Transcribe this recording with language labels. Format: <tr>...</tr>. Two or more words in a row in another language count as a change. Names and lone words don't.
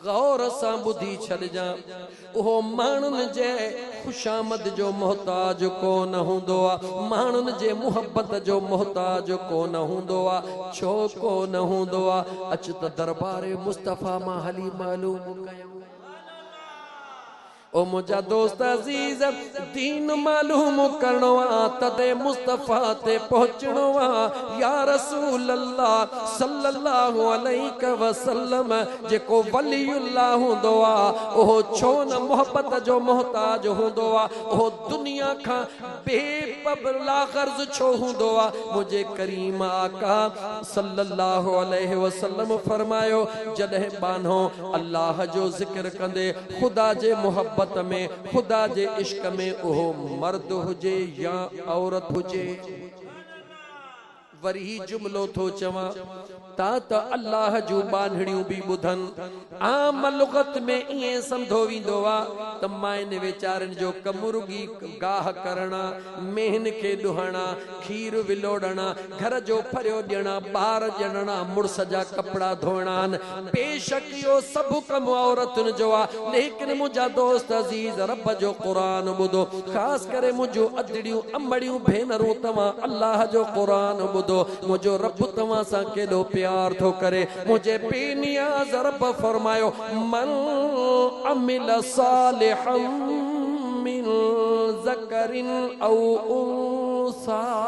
<sd>गौर सां ॿुधी छॾिजां, उहो माण्हुनि जे खुशामद जो मोहताज कोन हूंदो आहे, माण्हुनि जे मोहब्बत जो मोहताज कोन हूंदो आहे। छो कोन हूंदो आहे? अच त दरबार मुस्तफ़ा मां हली मालूम कयूं। ओ मुझा दोस्त अजीज दीन मालूम करणो आ तदे मुस्तफा ते पहुंचणो आ</sd> <ar>يا رسول الله صلى الله عليه وسلم</ar> <sd>जेको वलीउल्लाह हुंदो आ ओहो छो न मोहब्बत जो मोहताज हुंदो आ ओहो दुनिया खां बेपबला गर्ज छो हुंदो आ मुझे करीम आका</sd> <ar>صلى الله عليه وسلم</ar> <sd>फरमायो जॾहिं बानो अल्लाह जो जिक्र कंदे खुदा जे मोहब्बत में खुदा जे इश्क में ओहो मर्द हुजे या औरत हुजे वरी जुमलो थो चवा ता त अल्लाह जो बांधड़ियों भी बुधन आम लुगत में इए समझो विंदो आ त माइन वेचारन जो कमुर्गी गाह करना मेहन के दुहना खीर विलोड़ना घर जो फरियो ॾियणा ॿार ॼणना मुड़स जा कपड़ा धोइणा बेशक यो सब कम औरतुन जो आ लेकिन मुझा दोस्त अजीज रब जो कुरान बुधो खास करे मुझो अदड़ियों अमड़ियों भेनरूं तवा अल्लाह जो कुरान बुधो मुझो रब तवा सा केडो प्यार थो करे मुझे बेनियाज रब फरमायो</sd> <ar>من عمل صالحا من ذكر أو أنثى</ar>